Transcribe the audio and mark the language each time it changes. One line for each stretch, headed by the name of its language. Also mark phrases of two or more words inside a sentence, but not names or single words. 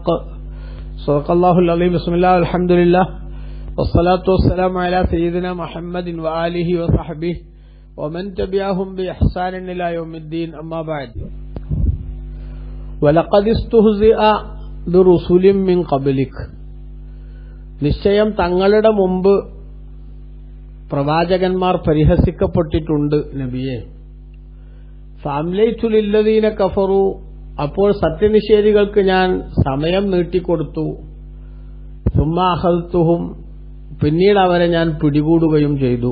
Arabic: صدق الله العظيم. بسم الله والحمد لله والصلاة والسلام على سيدنا محمد وآله وصحبه ومن تبعهم بإحسان إلى يوم الدين. أما بعد. ولقد استهزئ برسل من قبلك.
Malayalam: നിശ്ചയം തങ്ങളുടെ മുമ്പ് പ്രവാചകന്മാർ പരിഹസിക്കപ്പെട്ടിട്ടുണ്ട് നബിയെ.
Arabic: فأمليت للذين كفروا.
Malayalam: അപ്പോൾ സത്യനിഷേധികൾക്ക് ഞാൻ സമയം നീട്ടിക്കൊടുത്തു.
Arabic: ثم أخذتهم.
Malayalam: പിന്നീട് അവരെ ഞാൻ പിടികൂടുകയും ചെയ്തു.